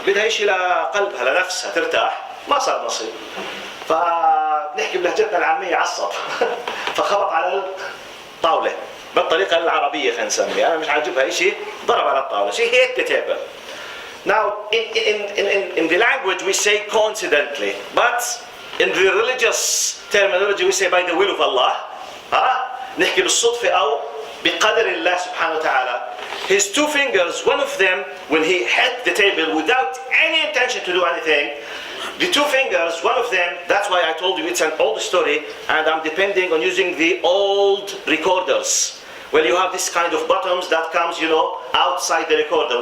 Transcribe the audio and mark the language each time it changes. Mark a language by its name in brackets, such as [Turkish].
[Arabic] بدها إشي لقلبها لنفسها ترتاح، ما صار نصيب. فنحكي بلهجتنا العامية عصب. فخبط على الطاولة. بالطريقة العربية خلينا نسميها. أنا مش عاجبها إشي ضرب على الطاولة. [English] She hit the table. Now in the language we say coincidentally, but in the religious terminology we say by the will of Allah. [Arabic] نحكي بالصدفة أو بقدر الله سبحانه وتعالى. [English] His two fingers, one of them, when he hit the table without any intention to do anything, the two fingers, one of them, that's why I told you it's an old story, and I'm depending on using the old recorders. Well, you have this kind of buttons that comes, you know, outside the recorder.